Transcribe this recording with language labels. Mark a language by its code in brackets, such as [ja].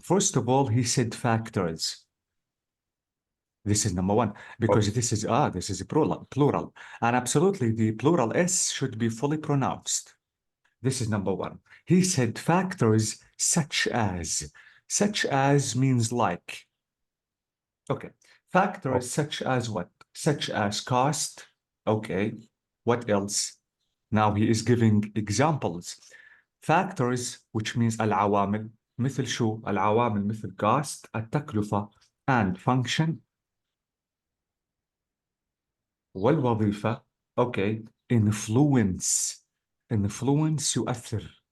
[en] First of all, he said factors. This is number one, because this is a plural, and absolutely the plural S should be fully pronounced. This is number one. He said factors such as means like. Okay, factors such as what? Such as cost. Okay, what else? Now he is giving examples. Factors which means [ar] العوامل مثل شو؟ العوامل مثل cost التكلفة [en] and function [ar] والوظيفة. [en] Okay, influence يؤثر.